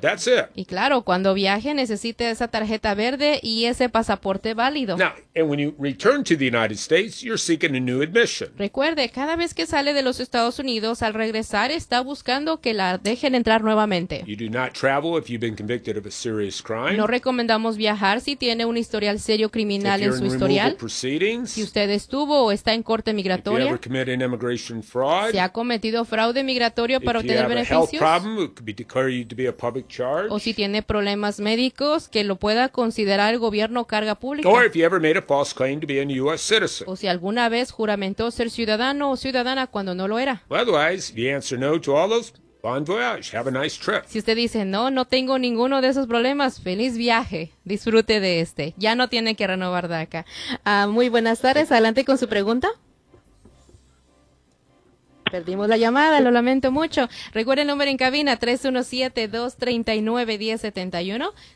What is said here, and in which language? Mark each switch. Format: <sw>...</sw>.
<en>That's it.</en> <es>Y claro, cuando viaje necesita esa tarjeta verde y ese pasaporte válido.</es> <en>Now, and when you return to the United States, you're seeking a new admission.</en> <es>Recuerde, cada vez que sale de los Estados Unidos, al regresar está buscando que la dejen entrar nuevamente.</es> <en>You do not travel if you've been convicted of a serious crime.</en> <es>No recomendamos viajar si tiene un historial serio criminal en su historial.</es> <en>If you're in removal proceedings.</en> <es>Si usted estuvo o está en corte migratoria.</es> <en>If you ever committed an immigration fraud.</en> <es>Si ha cometido fraude migratorio para obtener beneficios.</es> <en>If you have a health problem, it could be declare you to be a public charge.</en> <es>O si tiene problemas médicos, que lo pueda considerar el gobierno carga pública.</es> <en>Or if you ever made a false claim to be a U.S. citizen.</en> <es>O si alguna vez juramentó ser ciudadano o ciudadana cuando no lo era.</es> <en>Well, otherwise, if you answer no to all those, bon voyage, have a nice trip.</en> <es>Si usted dice no, no tengo ninguno de esos problemas, feliz viaje, disfrute de este. Ya no tiene que renovar DACA. Muy buenas tardes, adelante con su pregunta. Perdimos la llamada, lo lamento mucho. Recuerde el número en cabina, 317-239-1071.</es>